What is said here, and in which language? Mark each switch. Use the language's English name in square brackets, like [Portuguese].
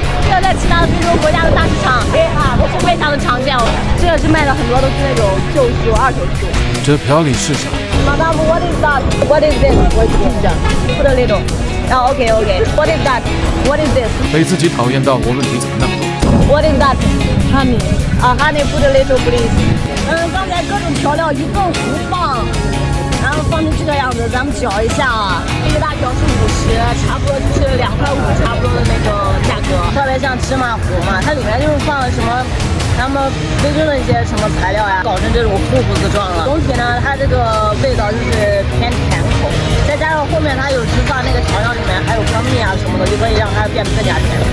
[Chinese] 这个在其他的非洲国家的大市场，都是非常的常见。这个是卖的很多都是那种旧书、二手书。这瓢里是啥？ [English] Madam, what is that? What is this? What is that? Put a little. Oh, okay. What is that? What is this? [Chinese] 被自己讨厌到，我问题怎么那么多？ [English] What is that? Honey. Honey, put a little, please. [Chinese] 刚才各种调料一顿胡放，然后放成这个样子，咱们搅一下啊。一个大瓢是50，差不多就是2.5块，差不多的那个价格，特别像芝麻糊嘛。它里面就是放了什么他们非洲的一些什么材料呀，搞成这种糊糊子状了。总体呢，它这个味道就是偏甜口，再加上后面它有释放那个调料里面还有蜂蜜啊什么的，就可以让它变得更加甜。